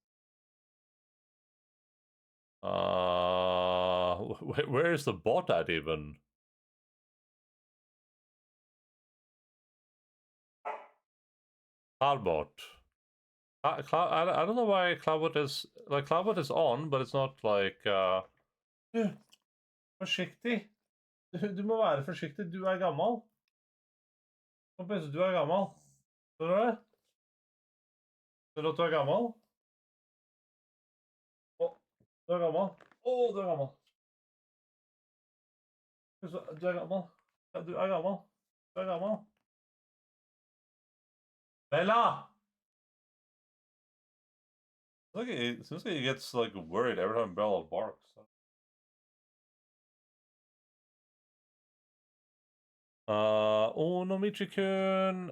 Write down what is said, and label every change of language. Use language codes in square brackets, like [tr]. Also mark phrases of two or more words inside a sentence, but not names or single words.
[en] Where is the bot at even? Cloudbot. I don't know why Cloudbot is like Cloudbot is on, but it's not like [no] Du, forsiktig. Du må være forsiktig. Du er gammel. Du er gammel. Skjønner du det? Skjønner du at du er gammel? Du er gammel. Å, du er gammel. Du er gammel. Ja, du er gammel. Du er gammel. Bella! [en] It seems like he gets like worried every time Bella barks. Oh no, Michi-kun.